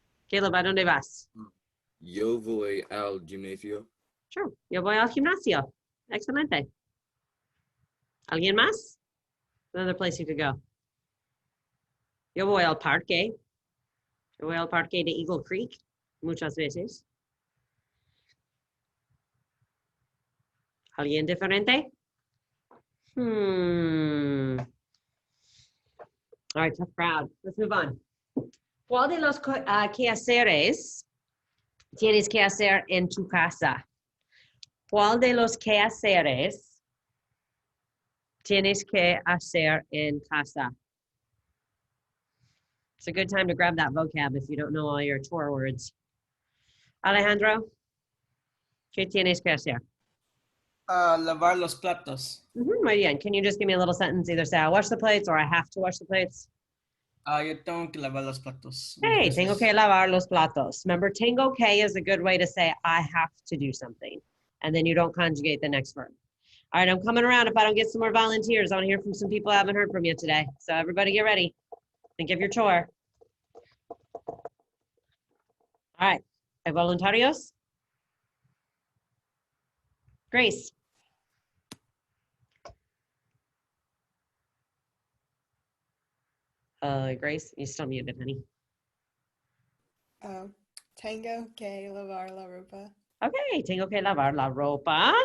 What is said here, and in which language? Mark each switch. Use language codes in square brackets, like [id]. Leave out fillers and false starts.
[es] Caleb, ¿a dónde vas? Yo voy al gimnasio. Sure. Yo voy al gimnasio. Excelente. ¿Alguien más? [en] Another place you could go. [es] Yo voy al parque. Yo voy al parque de Eagle Creek muchas veces. ¿Alguien diferente? [en] All right, tough crowd. Let's move on. [es] ¿Cuál de los quehaceres tienes que hacer en tu casa? ¿Cuál de los quehaceres tienes que hacer en casa? [en] It's a good time to grab that vocab if you don't know all your chore words. [es] Alejandro, ¿qué tienes que hacer? Lavar los platos. Muy bien. [en] Can you just give me a little sentence? Either say I wash the plates or I have to wash the plates. [es] Yo tengo que lavar los platos. [en] Hey, [es] Entonces, tengo que lavar los platos. [en] Remember, [es] tengo que [en] is a good way to say I have to do something. And then you don't conjugate the next verb. All right, I'm coming around. If I don't get some more volunteers, I want to hear from some people I haven't heard from yet today. So everybody get ready. Think of your chore. All right. [es] ¿Hay voluntarios? [en] Grace. Grace, you still muted, honey. [es] Tengo que lavar la ropa. Okay, tengo que lavar la ropa.